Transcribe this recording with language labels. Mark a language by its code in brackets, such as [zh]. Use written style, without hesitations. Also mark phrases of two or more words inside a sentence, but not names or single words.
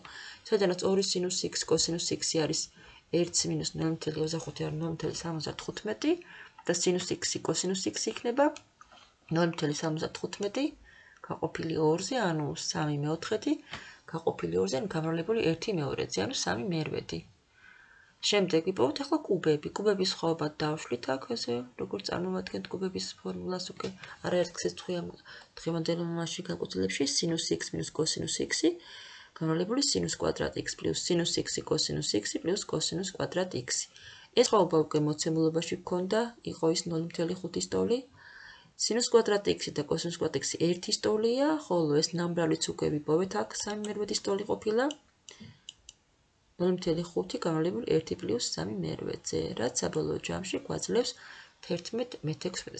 [ka] სადაც 2 სინუს x კოსინუს x არის 1 მინუს 0.25 არის 0.75 და სინუს x კოსინუს x იქნება 0.75 გაყოფილი 2-ზე, ანუ 3/4, გაყოფილი 2-ზე, ანუ გამრავლებული 1/2-ზე, ანუ 3/8. შემდეგ ვიპოვოთ ახლა კუბები. კუბების ხვაობა დავშლით აქ ესე, როგორც წარმოვადგენთ კუბების ფორმულას უკვე არაერთ გზით დღევანდელ მასში განყოფილებში სინუს x მინუს კოსინუს x გამრავლებული sinus კვადრატ x პლუს სინუს x კოსინუს x პლუს კოსინუს კვადრატ x. ეს ხვაობა უკვე მოცემულობაში გქონდა, იყო ის 0.5 სტოლი. Sinus კვადრატ x და cosinus კვადრატ x 1 სტოლია, ხოლო ეს ნამბრავლიც უკვე ვიპოვეთ აქ 3/8 სტოლი ყოფილა. 0.5 გამრავლებული 1 პლუს 3/8-ზე, რაც საბოლოო ჯამში გვაძლევს 11/16.